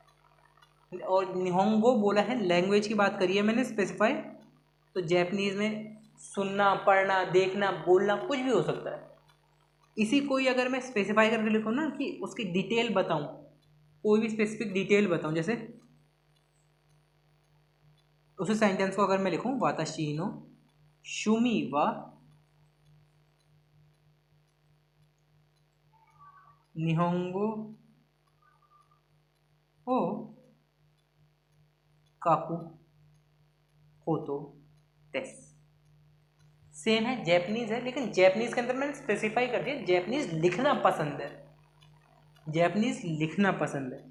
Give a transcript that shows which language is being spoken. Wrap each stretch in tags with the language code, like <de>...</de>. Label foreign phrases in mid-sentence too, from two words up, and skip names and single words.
<hi>और निहोंगो बोला है, लैंग्वेज की बात करी है मैंने स्पेसिफाई, तो जैपनीज में सुनना पढ़ना देखना बोलना कुछ भी हो सकता है। इसी को ही अगर मैं स्पेसिफाई करके लिखूँ ना कि उसकी डिटेल बताऊँ, कोई भी</hi> <en>specific detail</en> <hi>बताऊँ, जैसे उसी सेंटेंस को अगर मैं लिखूँ</hi> <ja>わたし の しゅみ は にほんご を かく こと です.</ja> <hi>सेम है, जैपनीज है, लेकिन जैपनीज के अंदर मैंने स्पेसिफाई कर दिया जैपनीज लिखना पसंद है, जैपनीज लिखना पसंद है।</hi>